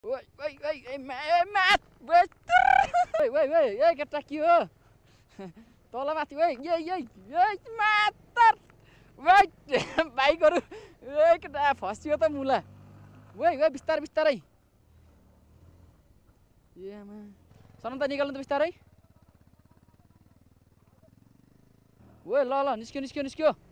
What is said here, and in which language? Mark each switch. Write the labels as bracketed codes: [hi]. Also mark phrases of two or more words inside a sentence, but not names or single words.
[ne] Oi, oi, oi, oi, Matt! Oi, oi, oi, oi, केटा के हो? तल माथि ओइ, मातर! ओइ, बाइकहरु ए केटा फस्यो त मुला। ओइ, ओइ, बिस्तारै बिस्तारै। ए आमा। सनम त निकाल्नु त बिस्तारै। ओइ, ल ल निस्क्यो निस्क्यो निस्क्यो।